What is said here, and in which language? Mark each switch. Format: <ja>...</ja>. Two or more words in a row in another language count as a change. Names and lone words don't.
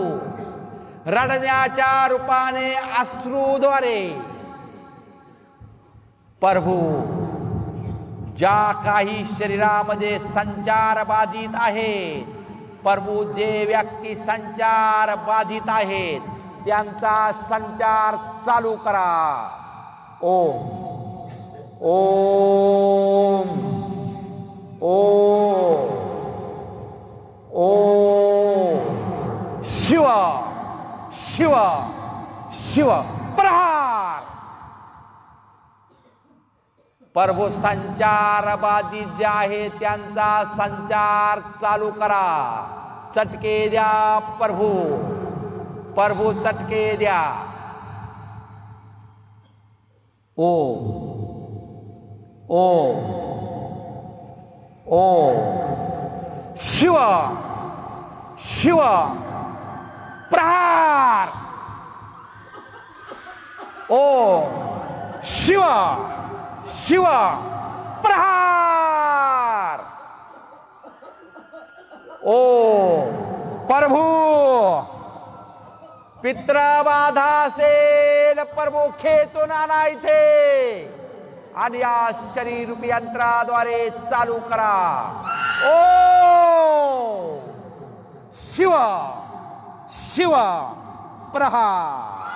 <mr>रडण्याच्या रूपाने अश्रूद्वारे प्रभू ज्या काही शरीरामध्ये संचार बाधित आहेत प्रभू, जे व्यक्ती संचार बाधित आहेत त्यांचा संचार चालू करा. ओम ओम ओम ओम शिव शिव शिव प्रहार. प्रभू संचार बाधित जे आहे त्यांचा संचार चालू करा. चटके द्या प्रभू, प्रभू चटके द्या. ओ ओ ओ शिव शिव प्रहार. ओ शिव शिव प्रहार. ओ प्रभू पितृबाधा असेल प्रभू खेचून आणा इथे आणि या शरीररूपी यंत्राद्वारे चालू करा. ओ शिव शिव प्रहार.</mr>